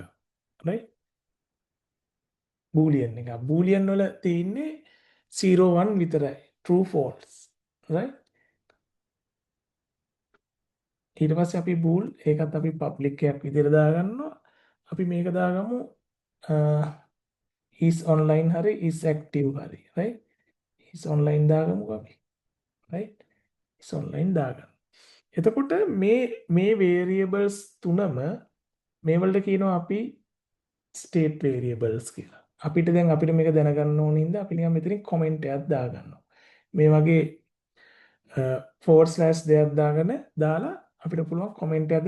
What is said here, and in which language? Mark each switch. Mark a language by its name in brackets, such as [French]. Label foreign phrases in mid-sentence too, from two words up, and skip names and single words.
[English] right boolean එක. [Sinhala] boolean වල තියෙන්නේ 0 1 විතරයි. [English] true false. right [Sinhala] ඊට පස්සේ අපි bool ඒකත් අපි public එකක් විදිහට දාගන්නවා. අපි මේක දාගමු [English] is online [Sinhala] හරි [English] is active [Sinhala] හරි. [English] right is online [Sinhala] දාගමුකෝ අපි. [English] right is online [Sinhala] දාගන්න. එතකොට මේ variables තුනම මේ වලට කියනවා අපි [English] state variables [Sinhala] කියලා. අපිට දැන් අපිට මේක දැනගන්න ඕන හින්දා අපි නිකන් මෙතනින් comment එකක් දාගන්නවා. මේ වගේ / දෙයක් දාගෙන දාලා අපිට පුළුවන් comment එකක් දෙන්න.